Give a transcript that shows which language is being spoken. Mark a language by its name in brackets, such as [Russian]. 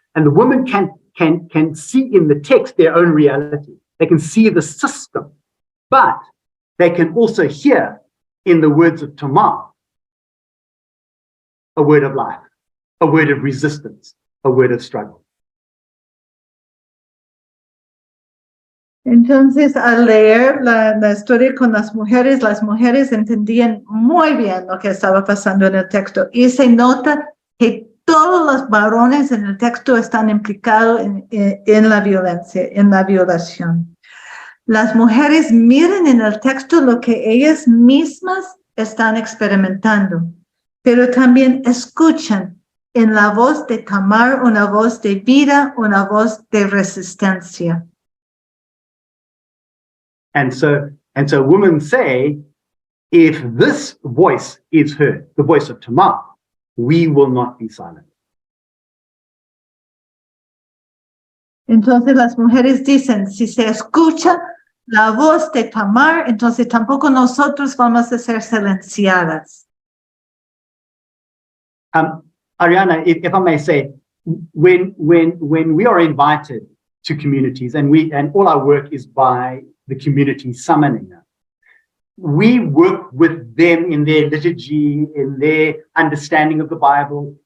[English] And the women can see in the text their own reality. They can see the system, but they can also hear in the words of Tamar a word of life, a word of resistance, a word of struggle. [Spanish] Entonces, al leer la historia con las mujeres entendían muy bien lo que estaba pasando en el texto. Y se nota que todos los varones en el texto están implicados en la violencia, en la violación. Las mujeres miran en el texto lo que ellas mismas están experimentando, pero también escuchan en la voz de Tamar una voz de vida, una voz de resistencia. [English] And so women say, if this voice is heard, the voice of Tamar, we will not be silent. [Spanish] Entonces las mujeres dicen, si se escucha la voz de Tamar, entonces tampoco nosotros vamos a ser silenciadas. [English] Ariana, if I may say, when we are invited to communities and all our work is by the community summoning them, we work with them in their liturgy, in their understanding of the Bible.